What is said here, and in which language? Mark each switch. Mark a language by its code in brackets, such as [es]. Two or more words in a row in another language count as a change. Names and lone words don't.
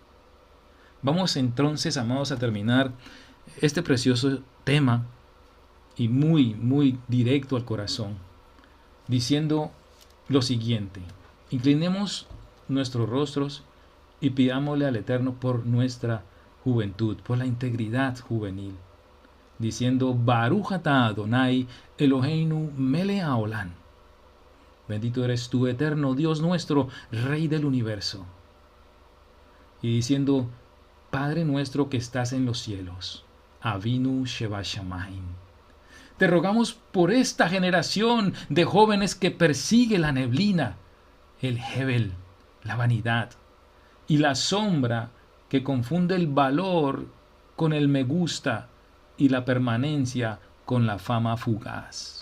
[es] Vamos entonces, amados, a terminar este precioso tema y muy, muy directo al corazón, diciendo lo siguiente: inclinemos nuestros rostros y pidámosle al Eterno por nuestra juventud, por la integridad juvenil, diciendo: [he] ברוך אתה אדני אלהינו מלך העולם. [es] Bendito eres tú, eterno Dios nuestro, Rey del universo. Y diciendo: Padre nuestro que estás en los cielos, [he] אבינו שבשמים. [es] Te rogamos por esta generación de jóvenes que persigue la neblina, el Hebel, la vanidad, y la sombra que confunde el valor con el me gusta y la permanencia con la fama fugaz.